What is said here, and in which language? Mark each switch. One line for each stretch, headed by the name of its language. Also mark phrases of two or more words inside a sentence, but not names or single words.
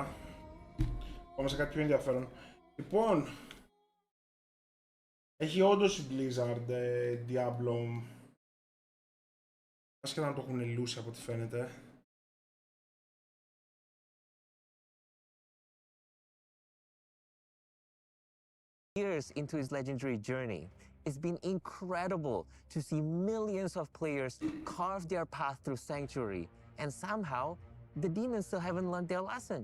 Greek: Πάμε σε κάτι πιο ενδιαφέρον. Λοιπόν, έχει όντως η Blizzard Diablo Άσχετα να το έχουν λούσει από ό,τι φαίνεται.
English: Years into his legendary journey, it's been incredible to see millions of players carve their path through Sanctuary, and somehow the demons still haven't learned their lesson.